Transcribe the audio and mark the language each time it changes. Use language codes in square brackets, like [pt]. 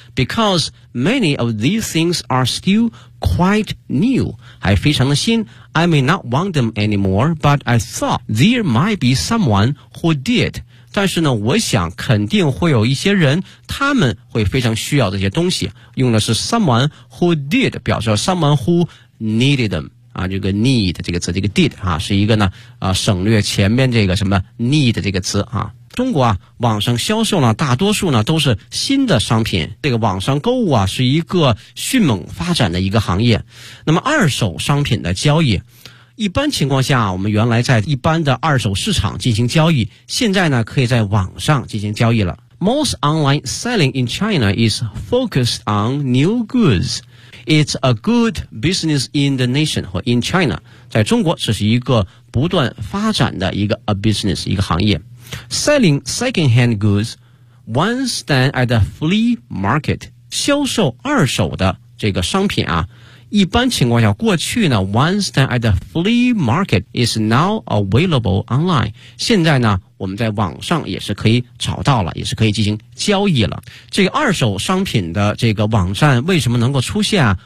[en] Because many of these things are still quite new. [zh] 还非常的新。 [en] I may not want them anymore, but I thought there might be someone who did. [zh] 但是呢，我想肯定会有一些人，他们会非常需要这些东西。用的是 [en] someone who did, [zh] 表示 [en] someone who needed them, [zh] 啊，这个 need 这个词，这个 did, 啊，是一个呢，省略前面这个什么 need 这个词，啊。中国啊，网上销售呢，大多数呢都是新的商品。这个网上购物啊，是一个迅猛发展的一个行业。那么二手商品的交易，一般情况下，我们原来在一般的二手市场进行交易，现在呢可以在网上进行交易了。 [en] Most online selling in China is focused on new goods. It's a good business in the nation or in China. [zh] 在中国，这是一个不断发展的一个 [en] a business [zh] 一个行业。 [en] Selling second-hand goods once than at a flea market. [zh] 销售二手的这个商品啊。一般情况下，过去呢 [en] once then at the flea market is now available online. [zh] 现在呢，我们在网上也是可以找到了，也是可以进行交易了。这个二手商品的这个网站为什么能够出现啊？